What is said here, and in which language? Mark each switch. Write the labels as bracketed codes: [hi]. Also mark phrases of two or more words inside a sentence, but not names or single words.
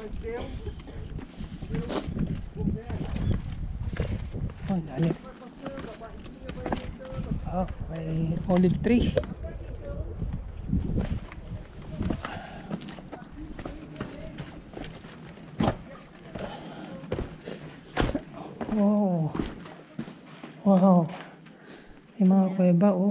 [pt] Deus, Deus governa. [tl] Oh, lalim. [pt] Vai passando, a barriguinha vai aumentando. [tl] Oh, may [en] olive tree. [tl] Wow. Wow. May mga kuweba, oh.